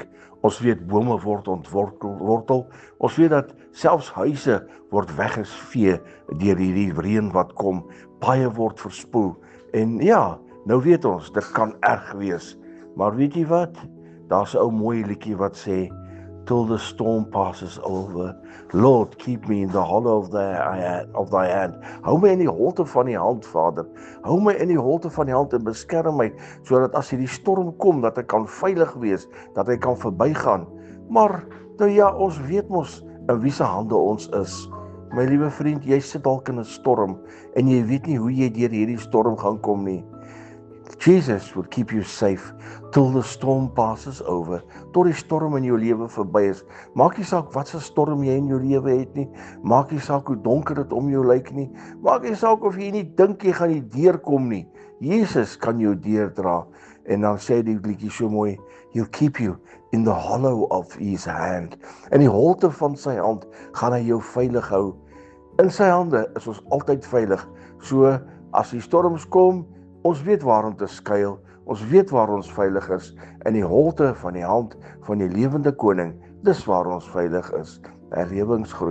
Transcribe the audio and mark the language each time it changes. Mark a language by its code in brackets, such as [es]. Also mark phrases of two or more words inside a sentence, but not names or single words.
[af] Ons weet bome word ontwortel. Ons weet dat selfs huise word weggesvee deur hierdie reën wat kom. Paaie word verspoel. En ja, nou weet ons, dit kan erg wees. Maar weet jy wat? Daar's 'n ou mooi liedjie wat sê, [en] till the storm passes over, Lord, keep me in the hollow of thy hand. [af] Hou my in die holte van die hand, Vader. Hou my in die holte van die hand en beskerm my, sodat as hierdie storm kom, dat ek kan veilig wees, dat ek kan verbygaan. Maar, nou ja, ons weet mos in wie se hande ons is. My liewe vriend, jy sit dalk in 'n storm, en jy weet nie hoe jy deur hierdie storm gaan kom nie. [en] Jesus will keep you safe till the storm passes over, [af] tot die storm in jou lewe verby is. Maak nie saak wat se storm jy in jou lewe het nie, maak nie saak hoe donker dit om jou lyk nie, maak nie saak of jy nie dink jy gaan nie deurkom nie. Jesus kan jou deurdra. En dan sê die liedjie so mooi, [en] he'll keep you in the hollow of his hand. [af] In die holte van sy hand gaan hy jou veilig hou. In sy hande is ons altyd veilig. So as die storms kom, ons weet waar om te skuil, ons weet waar ons veilig is, in die holte van die hand van die lewende koning, dis waar ons veilig is.